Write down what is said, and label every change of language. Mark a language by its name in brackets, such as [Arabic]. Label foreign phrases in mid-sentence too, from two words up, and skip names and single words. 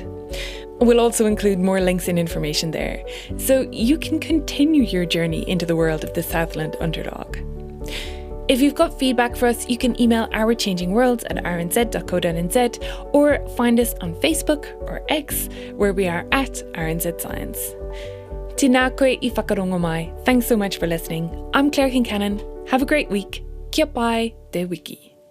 [English] We'll also include more links and information there, so you can continue your journey into the world of the Southland underdog. If you've got feedback for us, you can email ourchangingworlds@rnz.co.nz or find us on Facebook or X, where we are at RNZ Science. [Māori] Tēnā koe I whakarongo mai. [English] Thanks so much for listening. I'm Claire Concannon. Have a great week. [Māori] Kia pai te wiki.